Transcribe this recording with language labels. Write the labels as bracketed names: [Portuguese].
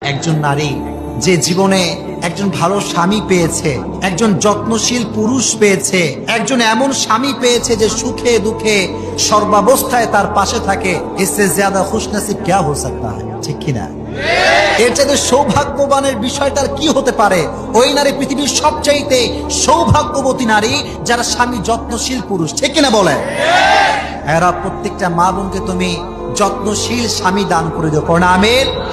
[Bangla] একজন নারী যে জীবনে একজন ভালো স্বামী পেয়েছে, একজন যত্নশীল পুরুষ পেয়েছে, একজন এমন স্বামী পেয়েছে যে সুখে দুঃখে সর্বাবস্থায় তার পাশে থাকে। [Hindi] इससे ज्यादा खुशनसीब क्या हो सकता है? [Bangla] ঠিক কিনা? এর চাইতে সৌভাগ্যবানের বিষয়টার কি হতে পারে? ওই নারী পৃথিবীর সবচাইতে সৌভাগ্যবতী নারী যারা স্বামী যত্নশীল পুরুষ। ঠিক কিনা বলে? এরা প্রত্যেকটা মা বোনকে তুমি যত্নশীল স্বামী দান করে দিও। পড়না আমিন।